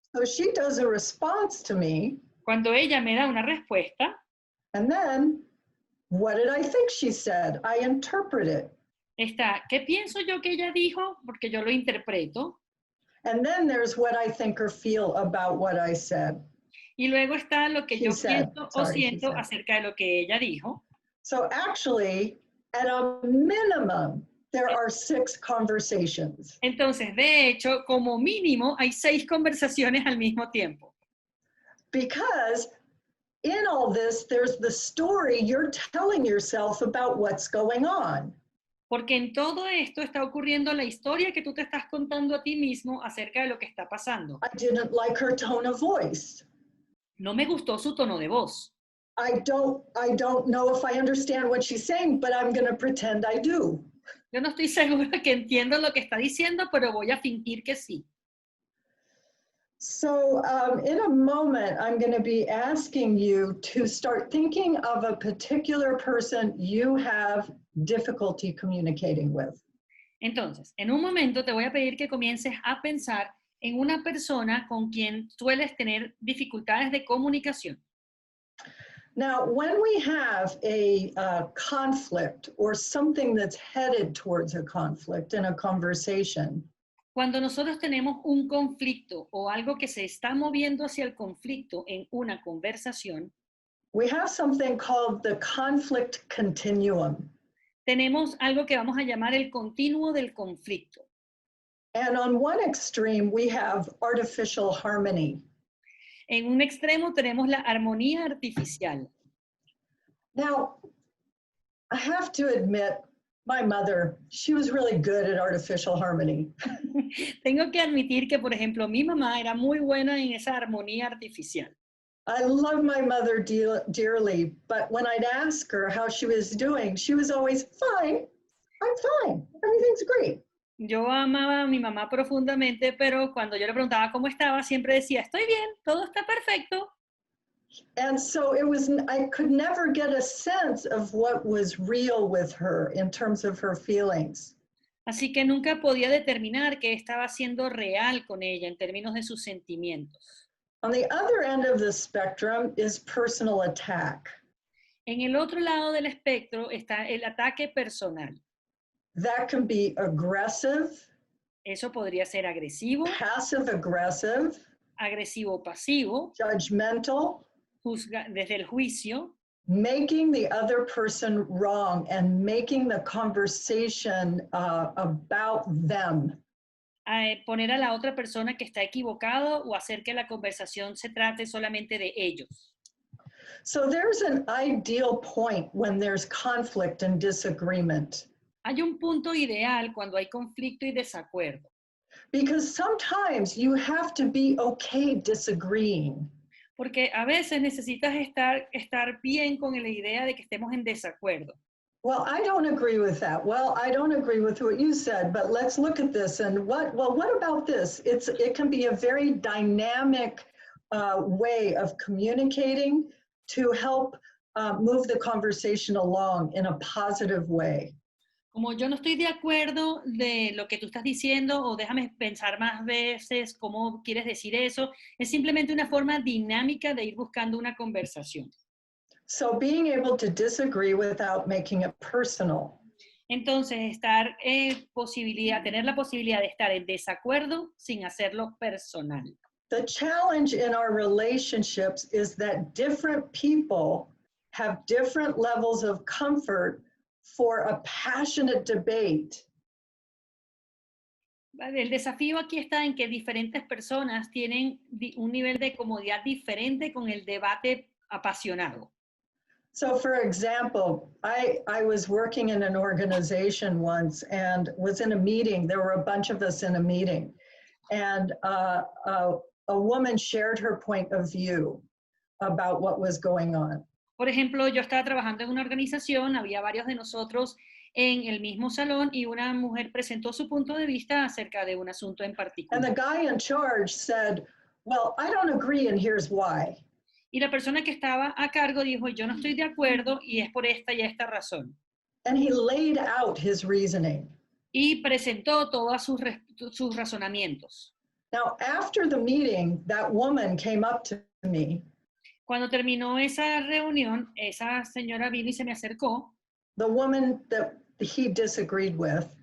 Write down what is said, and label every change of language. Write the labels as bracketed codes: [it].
[en] So she does a response to me. [es] Cuando ella me da una respuesta. [en] And then, what did I think she said? I interpret it. [es] Está, ¿qué pienso yo que ella dijo? Porque yo lo interpreto. [en] And then there's what I think or feel about what I said. [es] Y luego está lo que yo pienso o siento acerca de lo que ella dijo. [en] So actually, at a minimum, there are 6 conversations. [es] Entonces, de hecho, como mínimo, hay 6 conversaciones al mismo tiempo. [en] Because in all this, there's the story you're telling yourself about what's going on. [es] Porque en todo esto está ocurriendo la historia que tú te estás contando a ti mismo acerca de lo que está pasando. [en] I didn't like her tone of voice. [es] No me gustó su tono de voz. [en] I don't know if I understand what she's saying, but I'm going to pretend I do. [es] Yo no estoy segura que entiendo lo que está diciendo, pero voy a fingir que sí. [en] So in a moment, I'm going to be asking you to start thinking of a particular person you have difficulty communicating with. [es] Entonces, en un momento te voy a pedir que comiences a pensar en una persona con quien sueles tener dificultades de comunicación. [en] Now, when we have a conflict or something that's headed towards a conflict in a conversation, [es] cuando nosotros tenemos un conflicto o algo que se está moviendo hacia el conflicto en una conversación, [en] we have something called the conflict continuum. [es] Tenemos algo que vamos a llamar el continuo del conflicto. [en] And on one extreme, we have artificial harmony. [es] En un extremo tenemos la armonía artificial. [en] Now, I have to admit, my mother, she was really good at artificial harmony. [es] Tengo que admitir que, por ejemplo, mi mamá era muy buena en esa armonía artificial. [en] I love my mother dearly, but when I'd ask her how she was doing, she was always, fine, I'm fine, everything's great. [es] Yo amaba a mi mamá profundamente, pero cuando yo le preguntaba cómo estaba, siempre decía, estoy bien, todo está perfecto. [en] And so I could never get a sense of what was real with her in terms of her feelings. [es] Así que nunca podía determinar qué estaba siendo real con ella en términos de sus sentimientos. [en] On the other end of the spectrum is personal attack. [es] En el otro lado del espectro está el ataque personal. [en] That can be aggressive, [es] Eso podría ser agresivo, [en] passive aggressive, [es] agresivo-pasivo, [en] judgmental, [es] desde el juicio, [en] making the other person wrong and making the conversation about them. [es] Poner a la otra persona que está equivocado o hacer que la conversación se trate solamente de ellos. [en] So there's an ideal point when there's conflict and disagreement. [es] Hay un punto ideal cuando hay conflicto y desacuerdo. [en] Because sometimes you have to be okay disagreeing. [es] Porque a veces necesitas estar bien con la idea de que estemos en desacuerdo. [en] Well, I don't agree with that. Well, I don't agree with what you said, but let's look at this. And what about this? It can be a very dynamic way of communicating to help move the conversation along in a positive way. [es] Como yo no estoy de acuerdo de lo que tú estás diciendo, o déjame pensar más veces cómo quieres decir eso, es simplemente una forma dinámica de ir buscando una conversación. [en] So being able to disagree without making it personal. [es] Entonces, tener la posibilidad de estar en desacuerdo sin hacerlo personal. [en] The challenge in our relationships is that different people have different levels of comfort for a passionate debate. [es] El desafío aquí está en que diferentes personas tienen un nivel de comodidad diferente con el debate apasionado. [en] So for example, I was working in an organization once and was in a meeting. There were a bunch of us in a meeting. And a woman shared her point of view about what was going on. [es] Por ejemplo, yo estaba trabajando en una organización, había varios de nosotros en el mismo salón y una mujer presentó su punto de vista acerca de un asunto en particular. [en] And the guy in charge said, well, I don't agree and here's why. [es] Y la persona que estaba a cargo dijo, yo no estoy de acuerdo y es por esta y esta razón. [en] And he laid out his reasoning. [es] Y presentó todos sus razonamientos. [en] Now, after the meeting, that woman came up to me. [es] Cuando terminó esa reunión, esa señora vino y se me acercó. [en] The woman that he disagreed with.